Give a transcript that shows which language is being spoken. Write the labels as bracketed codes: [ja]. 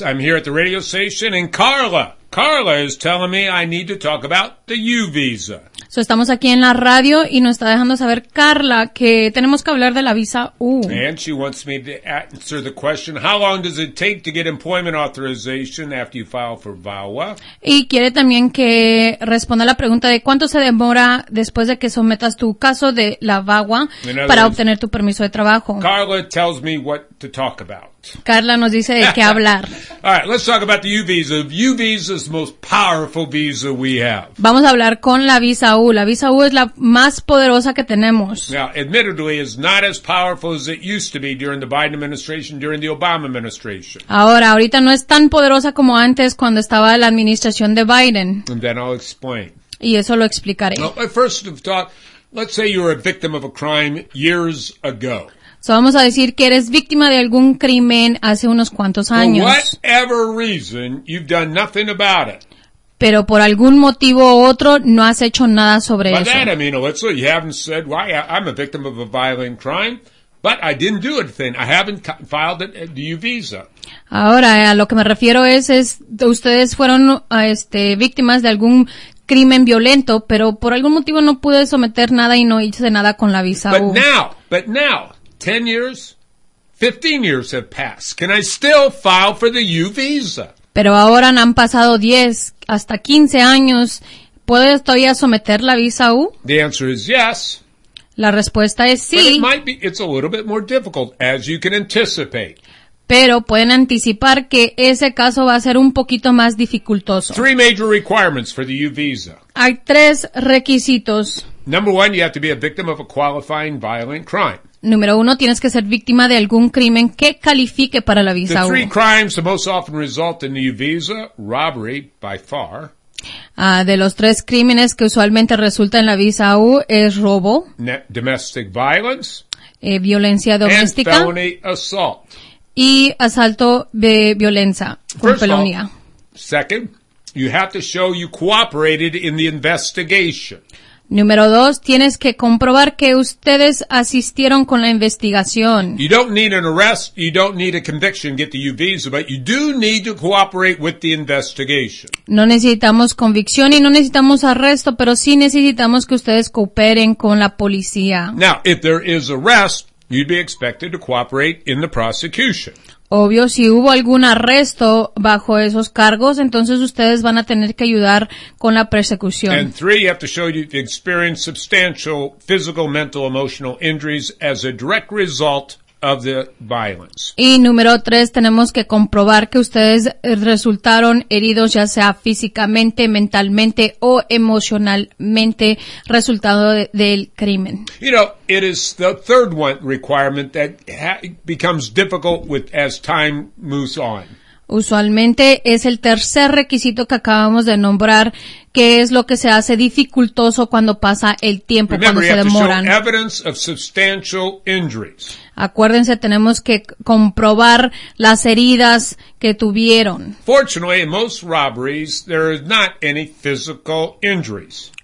[en] I'm here at the radio station and Carla. Carla is telling me I need to talk about the U visa. [es] So estamos aquí en la radio y nos está dejando saber Carla que tenemos que hablar de la visa U. [en] And she wants me to answer the question, how long does it take to get employment authorization after you file for VAWA? [es] Y quiere también que responda la pregunta de cuánto se demora después de que sometas tu caso de la VAWA para obtener tu permiso de trabajo. [en] Carla tells me what to talk about. [es] Carla nos dice de qué hablar. [en] All right, let's talk about the U visa. The U visa is the most powerful visa we have. [es] Vamos a hablar con la visa U. La visa U es la más poderosa que tenemos. [en] Now, admittedly, it's not as powerful as it used to be during the Biden administration, during the Obama administration. [es] Ahora, ahorita no es tan poderosa como antes cuando estaba la administración de Biden. [en] And then I'll explain. [es] Y eso lo explicaré. [en] Well, first of all, let's say you were a victim of a crime years ago. [es] So vamos a decir que eres víctima de algún crimen hace unos cuantos años. [en] For whatever reason, you've done nothing about it. [es] Pero por algún motivo u otro, no has hecho nada sobre [en] By By that I mean, Alyssa, you haven't said, why, I'm a victim of a violent crime, but I didn't do anything. I haven't filed it at the U visa. [es] Ahora, a lo que me refiero es ustedes fueron víctimas de algún crimen violento, pero por algún motivo no pude someter nada y no hice nada con la visa [en] U. But now, 10 years, 15 years have passed. Can I still file for the U visa? [es] Pero ahora han pasado 10 hasta 15 años. ¿Puedo todavía someter la visa U? [en] The answer is yes. [es] La respuesta es sí. [en] But it might be, it's a little bit more difficult, as you can anticipate. [es] Pero pueden anticipar que ese caso va a ser un poquito más dificultoso. [en] Three major requirements for the U visa. [es] Hay tres requisitos. [en] Number one, you have to be a victim of a qualifying violent crime. [es] Número uno, tienes que ser víctima de algún crimen que califique para la visa [en] U. The three crimes that most often result in the U visa, robbery by far. [es] De los tres crímenes que usualmente resulta en la visa U es robo, [en] domestic violence, [es] violencia doméstica, [en] and felony assault. [es] Y asalto de violencia, con felonía. [en] Second, you have to show you cooperated in the investigation. [es] Número dos, tienes que comprobar que ustedes asistieron con la investigación. [en] You don't need an arrest, you don't need a conviction to get the U visa, but you do need to cooperate with the investigation. [es] No necesitamos convicción y no necesitamos arresto, pero sí necesitamos que ustedes cooperen con la policía. [en] Now, if there is arrest, you'd be expected to cooperate in the prosecution. [es] Obvio, si hubo algún arresto bajo esos cargos, entonces ustedes van a tener que ayudar con la persecución. [en] And three, you have to show you've experienced substantial physical, mental, emotional injuries as a direct result of the violence. [es] Y número tres, tenemos que comprobar que ustedes resultaron heridos ya sea físicamente, mentalmente o emocionalmente resultado del crimen. [en] You know, it is the third one requirement that becomes difficult with as time moves on. [es] Usualmente es el tercer requisito que acabamos de nombrar que es lo que se hace dificultoso cuando pasa el tiempo. [en] Remember, [es] cuando se demoran. [en] Show evidence of substantial injuries. [es] Acuérdense, tenemos que comprobar las heridas que tuvieron. [en] Fortunately, in most robberies, there are not any physical injuries.